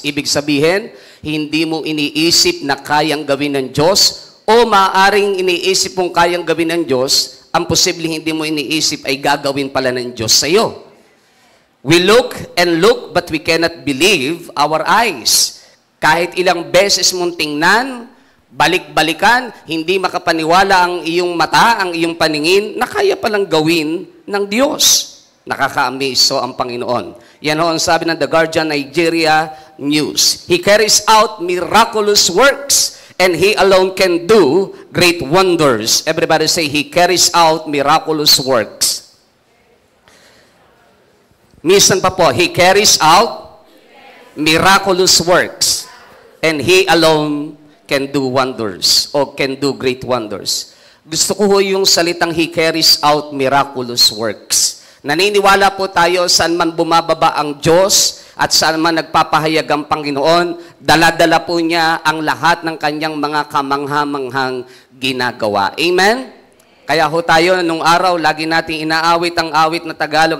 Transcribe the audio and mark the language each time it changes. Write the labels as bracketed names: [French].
[Filipino] Ibig sabihin, hindi mo iniisip na kayang gawin ng Diyos o maaaring iniisip mong kayang gawin ng Diyos, ang posibleng hindi mo iniisip ay gagawin pala ng Diyos sa iyo. [English] We look and look but we cannot believe our eyes. [Filipino] Kahit ilang beses mong tingnan, balik-balikan, hindi makapaniwala ang iyong mata, ang iyong paningin, na kaya palang gawin ng Diyos. Nakaka-amaze so ang Panginoon. Yan ho ang sabi ng The Guardian Nigeria News. [English] He carries out miraculous works and He alone can do great wonders. Everybody say, He carries out miraculous works. [Filipino] Minsan pa po, [English] He carries out miraculous works. And He alone can do wonders or can do great wonders. [Filipino] Gusto ko ho yung salitang [English] He carries out miraculous works. [Filipino] Naniniwala po tayo saan man bumababa ang Diyos at saan man nagpapahayag ang Panginoon, dala-dala po niya ang lahat ng kanyang mga kamangha-manghang ginagawa. Amen? Kaya ho tayo, nung araw, lagi nating inaawit ang awit na Tagalog.